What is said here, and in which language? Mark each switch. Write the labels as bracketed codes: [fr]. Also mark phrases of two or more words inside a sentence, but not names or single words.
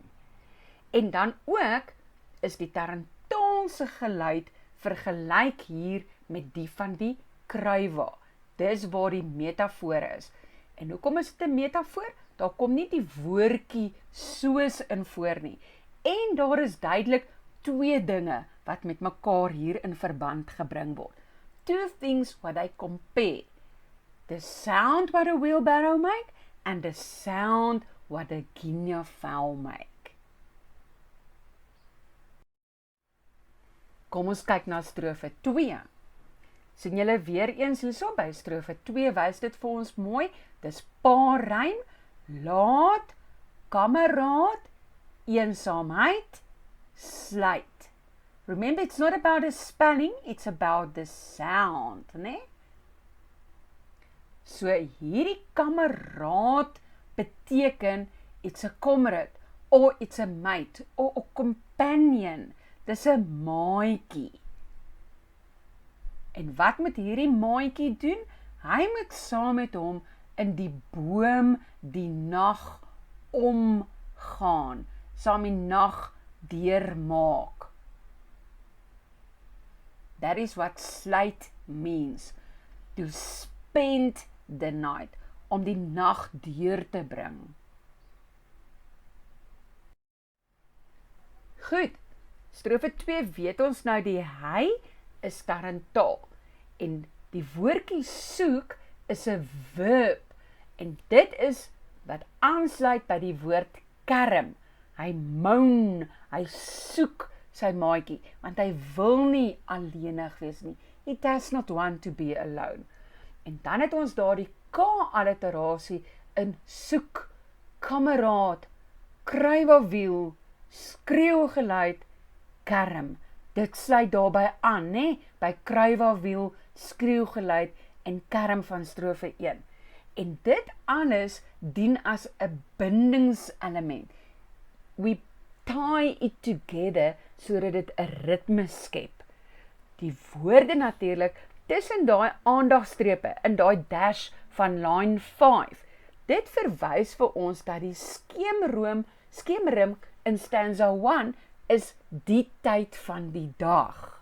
[af] En dan ook is die Tarentaal se geluid vergelyk hier met die van die kruiwa. Dis waar die metafoor is. En hoekom is dit 'n metafoor? Daar kom nie die woordjie soos in voor nie. En daar is duidelik 2 dinge wat met mekaar hier in verband gebring word. [en] 2 things what they compare. The sound what a wheelbarrow make and the sound what a Guinea-fowl make. [af] Kom ons kyk na strofe 2. Sien julle weer eens hierso by strofe 2 wys dit vir ons mooi. Dis paarrym, laat, kameraad, eensaamheid, sluit. [en] Remember, it's not about the spelling, it's about the sound, [af] né? So hierdie kameraad beteken [en] it's a comrade, or it's a mate, or a companion. [af] Dis 'n maatjie. En wat moet hierdie maatjie doen? Hy moet saam met hom in die boom die nag omgaan, saam die nag deurmaak. [en] That is what sluit means, to spend the night, [af] om die nag deur te bring. Goed, strofe 2 weet ons nou die hy is Tarentaal, en die woordjie soek is 'n verb, en dit is wat aansluit by die woord kerm. Hy moan, hy soek sy maatjie, want hy wil nie alleenig wees nie. [en] He does not want to be alone. [af] En dan het ons daar die K-alliterasie in soek kameraad, kruiwawiel, skreeuwgeluid, kerm. Dit sluit daarby aan, né? By kruiwawiel, skreeuwgeluid en kerm van strofe 1. En dit alles dien as 'n bindingselement. [en] We tie it together [af] sodat dit 'n ritme skep. Die woorde natuurlik tussen daai aandagstrepe in daai dash van line 5. Dit verwys vir ons dat die skemerrim in stanza 1 is die tyd van die dag.